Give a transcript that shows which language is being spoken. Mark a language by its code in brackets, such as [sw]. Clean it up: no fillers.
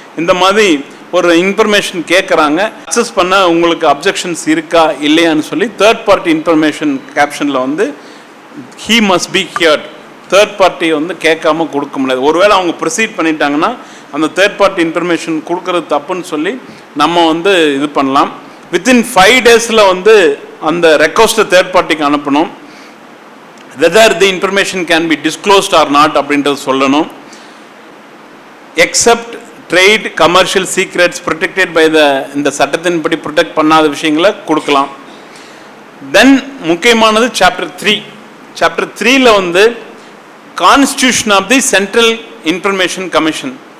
[ta] இந்த மாதிரி ஒரு இன்ஃபர்மேஷன் கேட்குறாங்க, அக்சஸ் பண்ண உங்களுக்கு அப்ஜெக்ஷன்ஸ் இருக்கா இல்லையான்னு சொல்லி தேர்ட் பார்ட்டி இன்ஃபர்மேஷன் கேப்ஷனில் வந்து [en] He must be heard. [ta] Third party வந்து கேட்காம கொடுக்க முடியாது. ஒருவேளை அவங்க ப்ரொசீட் பண்ணிட்டாங்கன்னா அந்த தேர்ட் பார்ட்டி இன்ஃபர்மேஷன் கொடுக்கறது தப்புன்னு சொல்லி நம்ம வந்து இது பண்ணலாம். வித்தின் 5 days வந்து அந்த ரெக்வஸ்ட்டை தேர்ட் பார்ட்டிக்கு அனுப்பணும். [en] whether the information can be disclosed or not [ta] அப்படின்றது சொல்லணும். [en] except trade commercial secrets protected by [ta] இந்த சட்டத்தின்படி ப்ரொடெக்ட் பண்ணாத விஷயங்களை கொடுக்கலாம். தென் முக்கியமானது சாப்டர் 3. சாப்டர் 3ல வந்து constitution of the central information commission.